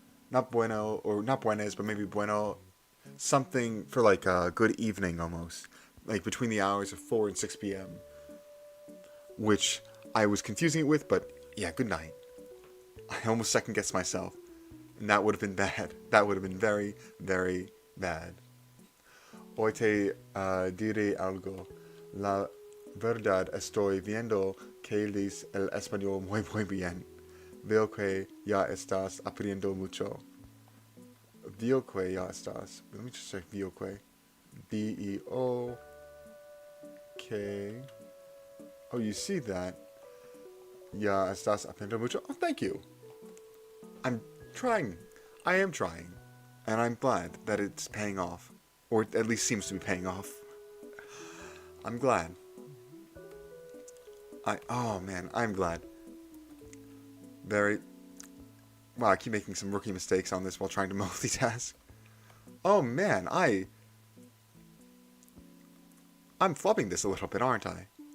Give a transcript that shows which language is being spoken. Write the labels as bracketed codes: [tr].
[en] Not bueno, or not buenas, but maybe bueno. Something for like a good evening almost. Like between the hours of 4 and 6 p.m. Which I was confusing it with, but yeah, good night. I almost second guessed myself. And that would have been bad. That would have been very, very bad. [es] Hoy te diré algo. La verdad estoy viendo que lees el español muy bien. Veo que ya estás aprendiendo mucho. Veo que ya estás. [en] Let me just check [es] veo que. V-E-O-K. [en] Oh, you see that? [es] Ya estás aprendiendo mucho. [en] Oh, thank you. I'm trying. I am trying. And I'm glad that it's paying off. Or it at least seems to be paying off. I'm glad. Oh man, I'm glad. Very... Wow, I keep making some rookie mistakes on this while trying to multitask. Oh man, I'm flubbing this a little bit, aren't I?